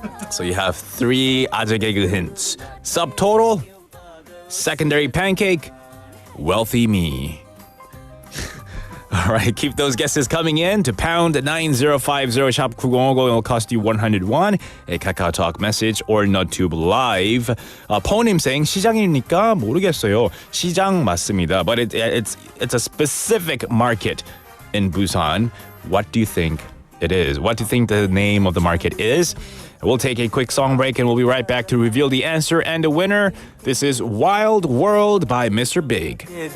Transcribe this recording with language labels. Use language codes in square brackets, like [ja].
[en] So you have 3 아재 개그 hints. Subtotal, secondary pancake, wealthy me. All right, keep those guesses coming in to pound 9050 shop 9050. It'll cost you 101. A KakaoTalk message or NotTube live. [ko] 포님 saying 시장이니까 모르겠어요. 시장 맞습니다. [en] But it's a specific market in Busan. What do you think it is? What do you think the name of the market is? We'll take a quick song break and we'll be right back to reveal the answer and the winner. This is Wild World by Mr. Big.